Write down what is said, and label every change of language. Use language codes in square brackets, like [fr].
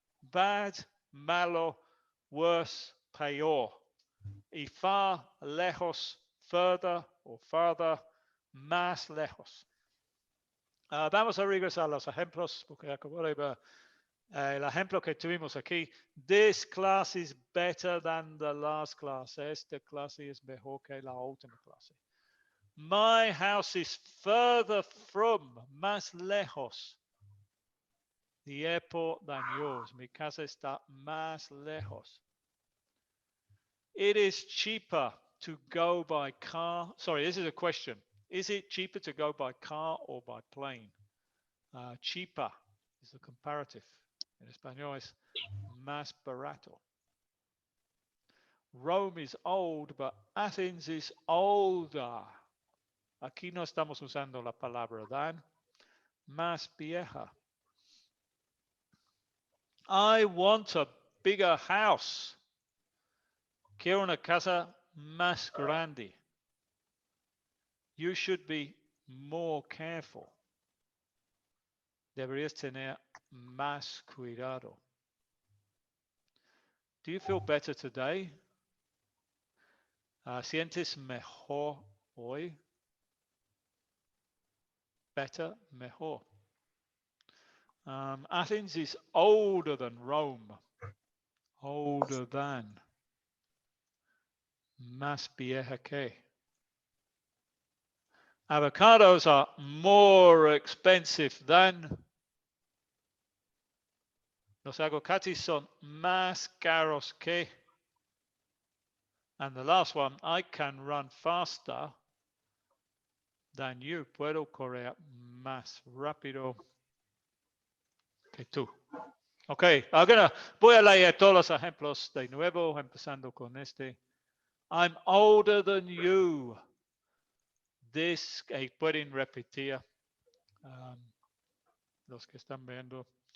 [en] Bad, malo, worse, peor. [es] Y far, lejos, further o farther, más lejos. Vamos a regresar a los ejemplos, porque acabo de ver el ejemplo que tuvimos aquí. [en] This class is better than the last class. [es] Esta clase es mejor que la última clase. [en] My house is further from, [es] más lejos. [en] the airport than yours. [es] Mi casa está más lejos. [en] It is cheaper to go by car. Sorry, this is a question. Is it cheaper to go by car or by plane? Cheaper is a comparative. [es] En español es más barato. [en] Rome is old, but Athens is older. [es] Aquí no estamos usando la palabra than. Más vieja. [en] I want a bigger house. [es] Quiero una casa más grande. [en] You should be more careful. [es] Deberías tener más cuidado. [en] Do you feel better today? [es] ¿Sientes mejor hoy? [en] Better, mejor. Athens is older than Rome. Older than. [es] Más vieja que. [en] Avocados are more expensive than. [es] Los aguacates son más caros que. [en] And the last one, I can run faster than you. [es] Puedo correr más rápido que tú. Ok, voy a leer todos los ejemplos de nuevo, empezando con este. [en] I'm older than you. [es] This, pueden repetir los que están viendo.